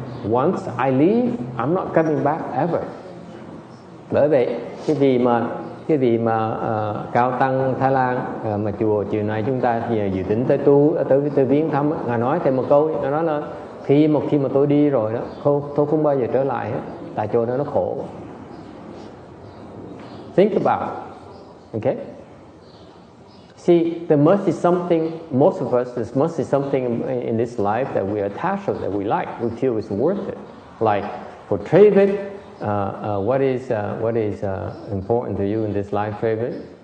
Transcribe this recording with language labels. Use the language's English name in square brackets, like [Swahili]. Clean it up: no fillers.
[English] Once I leave, I'm not coming back ever. [Vietnamese] Bởi vậy cái vị mà cao tăng Thái Lan mà chùa chiều nay chúng ta dự tính tới viếng thăm, ngài nói thêm một câu, ngài nói là khi mà tôi đi rồi đó, tôi không bao giờ trở lại hết, tại chỗ đó nó khổ. [English] Think about it. Okay. See, there must be something, most of us, there must be something in this life that we attach to, that we like, we feel is worth it. Like for Travis, what is important to you in this life, Travis?